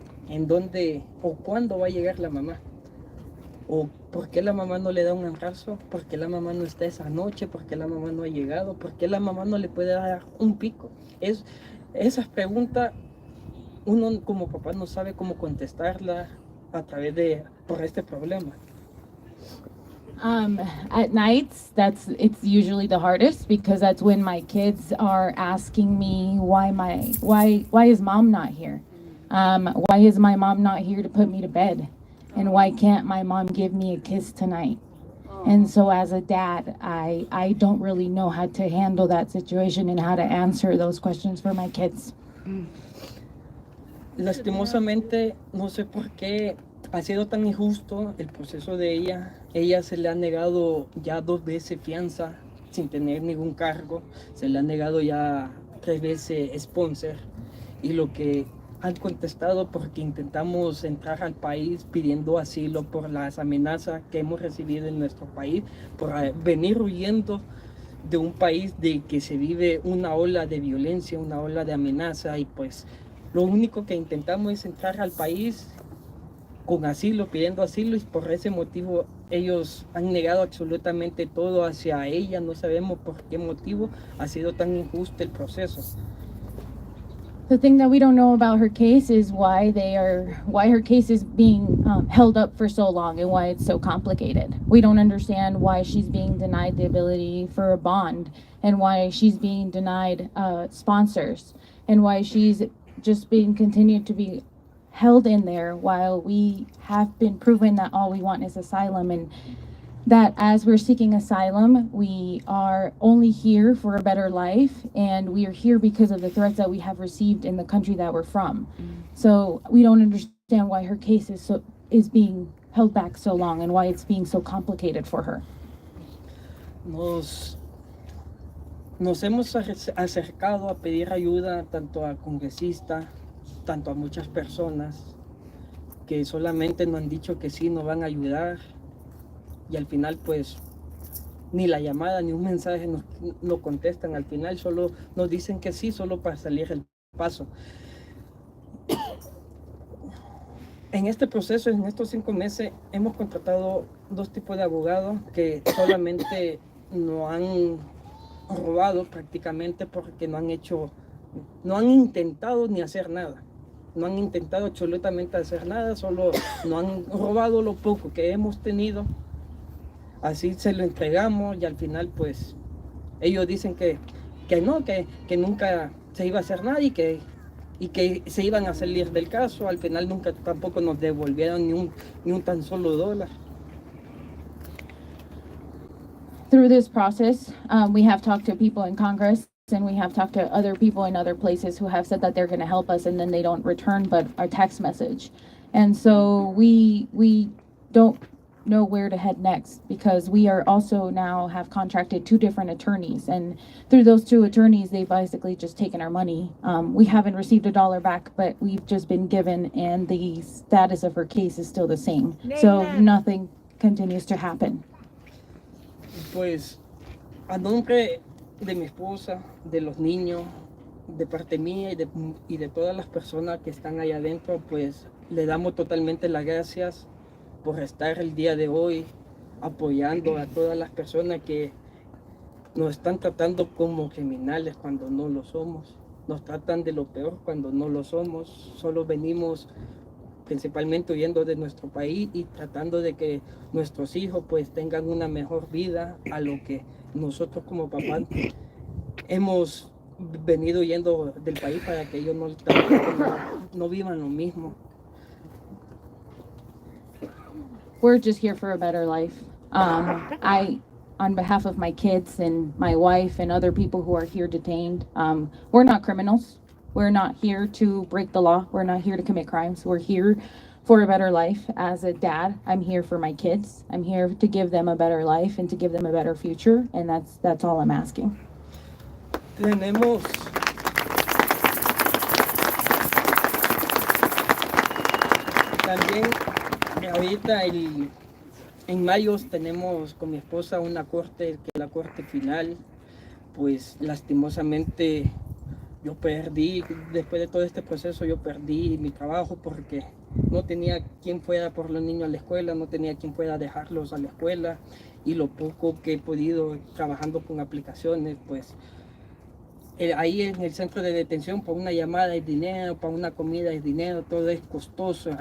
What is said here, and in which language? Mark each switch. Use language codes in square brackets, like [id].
[es] ¿En dónde o cuándo va a llegar la mamá? ¿O por qué la mamá no le da un abrazo? ¿Por qué la mamá no está esa noche? ¿Por qué la mamá no ha llegado? ¿Por qué la mamá no le puede dar un pico? Esas preguntas uno como papá no sabe cómo contestarla por este problema. [en] At nights, it's usually the hardest because that's when my kids are asking me why is mom not here? Why is my mom not here to put me to bed? And why can't my mom give me a kiss tonight? And so as a dad, I don't really know how to handle that situation and how to answer those questions for my kids. [es] Lastimosamente, no sé por qué ha sido tan injusto el proceso de ella. Ella se le ha negado ya 2 veces fianza sin tener ningún cargo. Se le ha negado ya 3 veces sponsor. Y lo que han contestado porque intentamos entrar al país pidiendo asilo por las amenazas que hemos recibido en nuestro país, por venir huyendo de un país de que se vive una ola de violencia, una ola de amenaza, y pues lo único que intentamos es entrar al país con asilo, pidiendo asilo, y por ese motivo ellos han negado absolutamente todo hacia ella. No sabemos por qué motivo ha sido tan injusto el proceso. [en] The thing that we don't know about her case is why her case is being held up for so long and why it's so complicated. We don't understand why she's being denied the ability for a bond and why she's being denied sponsors and why she's just being continued to be held in there while we have been proven that all we want is asylum, and that as we're seeking asylum, we are only here for a better life, and we are here because of the threats that we have received in the country that we're from. So we don't understand why her case is being held back so long and why it's being so complicated for her. [es] Nos hemos acercado a pedir ayuda tanto a congresistas, tanto a muchas personas que solamente nos han dicho que sí, nos van a ayudar, y al final pues ni la llamada ni un mensaje nos contestan. Al final solo nos dicen que sí, solo para salir el paso. En este proceso, en estos 5 meses, hemos contratado 2 tipos de abogados que solamente nos han robado prácticamente porque no han intentado ni hacer nada. No han intentado absolutamente hacer nada, solo nos han robado lo poco que hemos tenido. Así se lo entregamos y al final pues ellos dicen que nunca se iba a hacer nada y que se iban a salir del caso. Al final nunca tampoco nos devolvieron ni un tan solo dólar. [en] Through this process, we have talked to people in Congress and we have talked to other people in other places who have said that they're going to help us, and then they don't return but our text message. And so we don't know where to head next, because we are also now have contracted 2 different attorneys, and through those 2 attorneys they've basically just taken our money. We haven't received a dollar back, but we've just been given, and the status of her case is still the same. So nothing continues to happen. [es] Pues a nombre de mi esposa, de los niños, de parte mía y de todas las personas que están allá adentro, pues le damos totalmente las gracias por estar el día de hoy apoyando a todas las personas que nos están tratando como criminales cuando no lo somos. Nos tratan de lo peor cuando no lo somos. Solo venimos principalmente huyendo de nuestro país y tratando de que nuestros hijos pues tengan una mejor vida a lo que nosotros como papás hemos venido huyendo del país para que ellos no vivan lo mismo. [en] We're just here for a better life. On behalf of my kids and my wife and other people who are here detained, we're not criminals. We're not here to break the law. We're not here to commit crimes. We're here for a better life. As a dad, I'm here for my kids. I'm here to give them a better life and to give them a better future, and that's all I'm asking. [es] Tenemos también ahorita en mayo tenemos con mi esposa una corte, que es la corte final. Pues lastimosamente yo perdí, después de todo este proceso yo perdí mi trabajo porque no tenía quien fuera por los niños a la escuela, no tenía quien fuera a dejarlos a la escuela, y lo poco que he podido trabajando con aplicaciones, pues ahí en el centro de detención, para una llamada es dinero, para una comida es dinero, todo es costoso.